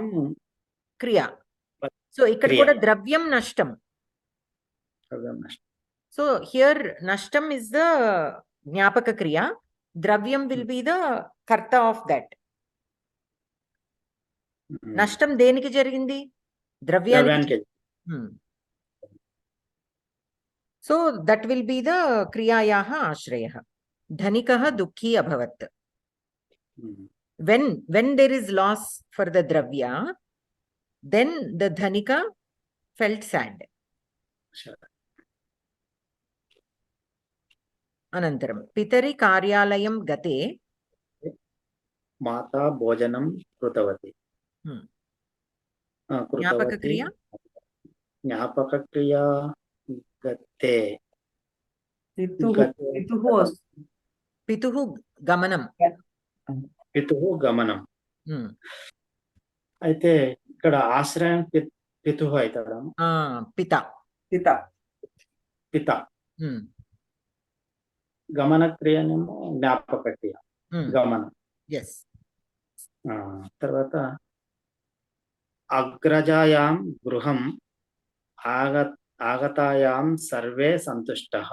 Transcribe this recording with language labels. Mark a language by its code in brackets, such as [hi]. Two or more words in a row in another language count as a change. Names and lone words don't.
[en] క్రియ సో [te] ఇక్కడ కూడా ద్రవ్యం నష్టం [en] so here నష్టం is the జ్ఞాపక క్రియ ద్రవ్యం will be the కర్త of that [te] నష్టం దేనికి జరిగింది ద్రవ్యానికి [en] so that will be the [sa] క్రియాయాః ఆశ్రయః ధనికః దుఃఖీ అభవత్ [en] when there is loss for the dravya then the dhanika felt sad [sa] अनन्तरं पितरि कार्यालयं गते माता भोजनं कृतवती జ్ఞాపక క్రియ గతే पितुः गमनम् పితుః గమనం. Hmm. [te] అయితే ఇక్కడ ఆశ్రయం పితుః అవుతాడా? [sa] పిత. పిత. పిత. Hmm. [te] గమన క్రియనేమో జ్ఞాపక క్రియ. [sa] గమనం. [en] Yes. [sa] తర్వాత అగ్రజాయాం గృహం ఆగతాయాం సర్వే సంతుష్టః.